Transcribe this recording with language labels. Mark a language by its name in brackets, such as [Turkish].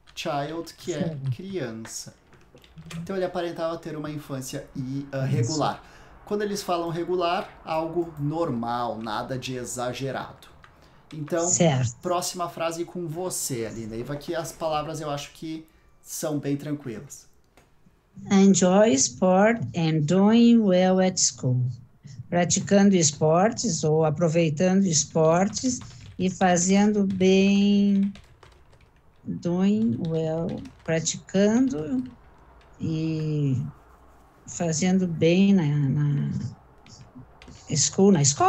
[Portuguese] Child que é criança. Então, ele aparentava ter uma infância regular. Quando eles falam regular, algo normal, nada de exagerado. Então, próxima frase com você, Neiva, que as palavras eu acho que são bem tranquilas. [English] Enjoy sport and doing well at school. [Portuguese] Praticando esportes ou aproveitando esportes e fazendo bem, [English] doing well, [Portuguese] praticando e fazendo bem na escola.